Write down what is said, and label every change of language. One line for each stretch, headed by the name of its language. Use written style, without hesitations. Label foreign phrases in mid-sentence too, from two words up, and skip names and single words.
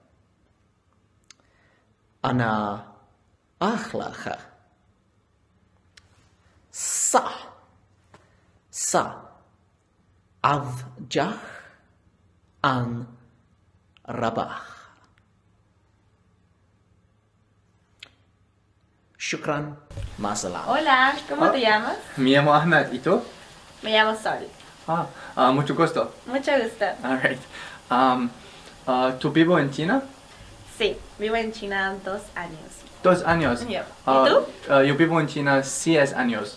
Arabic: أنا أخلاق صح أرجح أن ربح. شكرا. مع السلامة.
Spanish: Hola, ¿cómo te llamas? Me llamo Ahmed. ¿Y tú? Me llamo Sol. Mucho gusto. Mucho gusto.
English: All right.
Spanish: ¿Tú vivo en China? Sí, vivo en China 2 años. 2 años. Yep. ¿Y tú? Yo vivo en China 6 años.